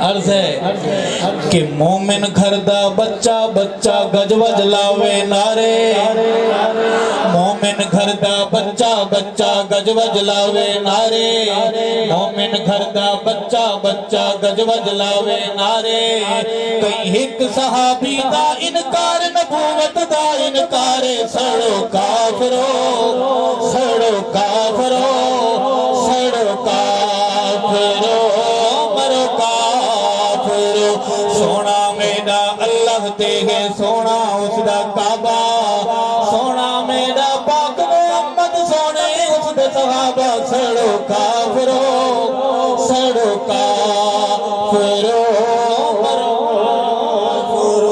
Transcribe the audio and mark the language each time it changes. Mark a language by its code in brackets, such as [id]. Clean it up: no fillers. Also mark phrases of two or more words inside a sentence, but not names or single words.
[ur] عرض ہے کہ [pa] مومن گھر دا بچہ بچہ گج وج لاوے نارے. مومن گھر دا بچہ بچہ گج وج لاوے نارے. مومن گھر دا بچہ بچہ گج وج لاوے نارے. کئی ایک صحابی دا انکار نبوت دا انکار. سڑو کافرو سڑو کافرو سڑو کافرو مرو کافرو. سونا میرا اللہ تے ہے سونا اس دا کعبہ. سونا میرا پاک محمد سونے اس دے صحابہ. سڑو کافرو سڑو کافرو مرو کافرو.